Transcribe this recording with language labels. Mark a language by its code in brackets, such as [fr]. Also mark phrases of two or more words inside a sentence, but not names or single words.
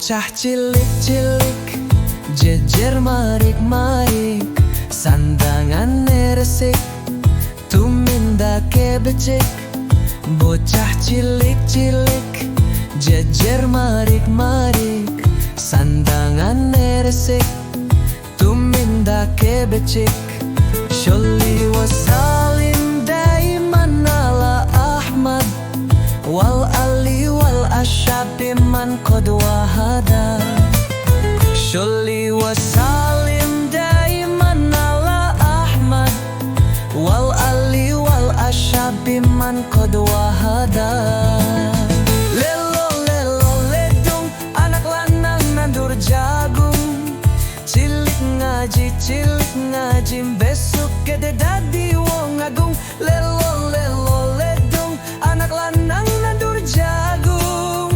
[jv] cilik-cilik jejer marik-marik, sandangan resik tuminda kebecik. Bocah cilik-cilik jejer marik-marik, sandangan resik tuminda kebecik. [ar] صل وسلم دائما على أحمد والآل والأصحاب من قد وحدا. صل وسلم دائما على أحمد والآل والأصحاب من قد وحدا. [jv] Lelo lelo ledung, anak lanang nandur jagung. Cilik ngaji besok gede dadi wong agung. Lelo lelo ledung, anak lanang nandur jagung.